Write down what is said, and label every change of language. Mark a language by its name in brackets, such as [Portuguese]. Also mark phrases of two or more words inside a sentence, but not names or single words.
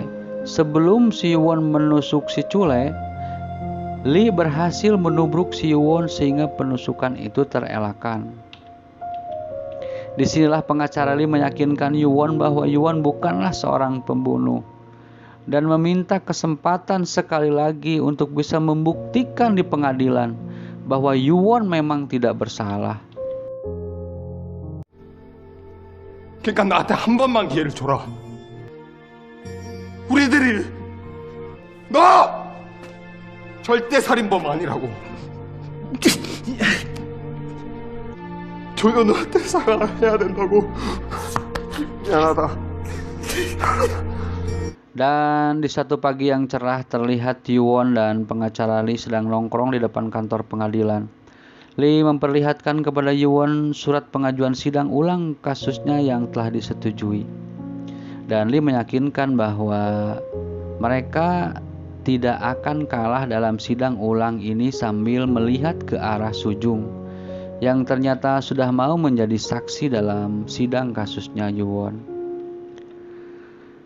[Indonesian] Sebelum si Yuwon menusuk si Chule, Lee berhasil menubruk si Yuwon sehingga penusukan itu terelakkan. Disinilah pengacara Lee meyakinkan Yuwon bahwa Yuwon bukanlah seorang pembunuh dan meminta kesempatan sekali lagi untuk bisa membuktikan di pengadilan bahwa Yuwon memang tidak bersalah. [Korean] 그러니까 나한테 한 번만 기회를 줘라. 우리들이 너 절대 살인범 아니라고. 조연우한테 사과해야 된다고. 미안하다. [Indonesian] Dan di satu pagi yang cerah terlihat Yuwon dan pengacara Lee sedang nongkrong di depan kantor pengadilan. Lee memperlihatkan kepada Yuwon surat pengajuan sidang ulang kasusnya yang telah disetujui. Dan Lee meyakinkan bahwa mereka tidak akan kalah dalam sidang ulang ini sambil melihat ke arah Sujung yang ternyata sudah mau menjadi saksi dalam sidang kasusnya Yuwon.